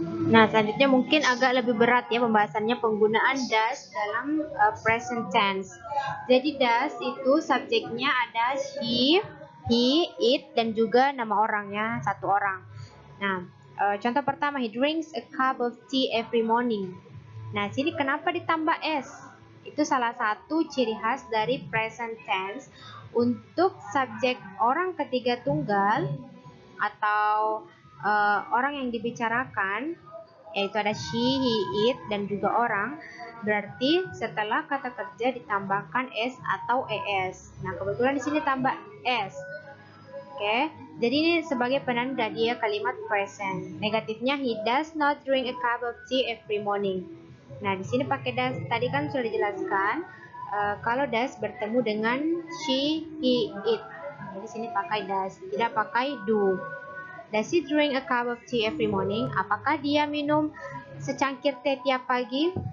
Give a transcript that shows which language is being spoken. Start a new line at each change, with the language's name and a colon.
Indonesian: Nah, selanjutnya mungkin agak lebih berat ya pembahasannya, penggunaan does dalam present tense. Jadi does itu subjeknya ada she, he, it, dan juga nama orangnya satu orang. Nah, contoh pertama,
English: he drinks a cup of tea every morning.
Indonesian: Nah, sini kenapa ditambah s? Itu salah satu ciri khas dari present tense untuk subjek orang ketiga tunggal atau orang yang dibicarakan, yaitu ada she, he, it, dan juga orang. Berarti setelah kata kerja ditambahkan s atau es. Nah, kebetulan di sini tambah s. Oke, jadi ini sebagai penanda dia kalimat present. Negatifnya,
English: he does not drink a cup of tea every morning.
Indonesian: Nah, di sini pakai does. Tadi kan sudah dijelaskan kalau does bertemu dengan she, he, it. Jadi sini pakai does, tidak pakai do.
English: Does he drink a cup of tea every morning?
Indonesian: Apakah dia minum secangkir teh tiap pagi?